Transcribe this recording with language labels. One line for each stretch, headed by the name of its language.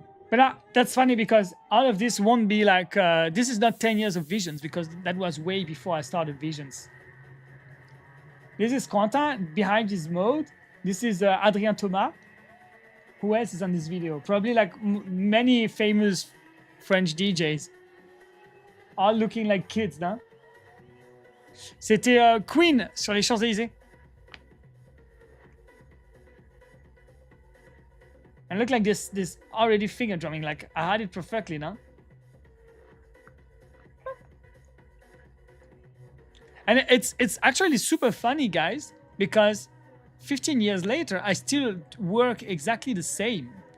English: But that's funny because all of this won't be like, this is not 10 years of Visions, because that was way before I started Visions. This is Quentin behind his mode. This is Adrien Thomas. Who else is on this video? Probably like many famous French DJs. All looking like kids, non?
French: C'était Queen sur les Champs-Élysées.
English: And look like this already finger drumming, like I had it perfectly, no? And it's actually super funny, guys, because 15 years later, I still work exactly the same.